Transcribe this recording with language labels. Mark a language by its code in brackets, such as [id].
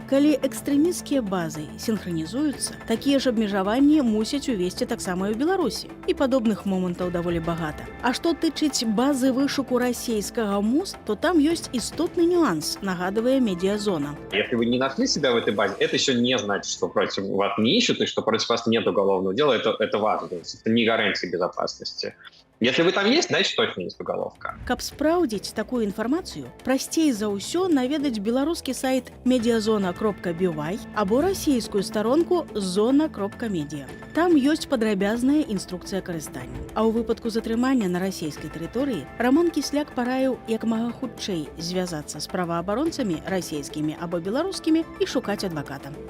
[be] Калі экстрэмісцкія базы сінхранізуюцца, такія ж абмежаванні мусяць увесці таксама і ў Беларусі. І падобных момантаў даволі багата. А што тычыць базы вышуку расійскага МУС, то там ёсць істотны нюанс, нагадывая медиазона. [ru] Если вы не нашли себя в этой базе, это еще не значит, что против вас не ищут и что против вас нет уголовного дела. Это важно. Это не гарантия безопасности. Если вы там есть, значит точно есть уголовка. [be] Каб спраўдзіць такую інфармацыю, прасцей за ўсё наведаць беларускі сайт mediazona.by або расійскую старонку zona.media. Там ёсць падрабязная інструкцыя карыстання. А ў выпадку затрымання на расійскай тэрыторыі Рамон Кісляк параіў як мага хутчэй звязацца з праваабаронцамі расійскімі або беларускімі і шукаць адваката.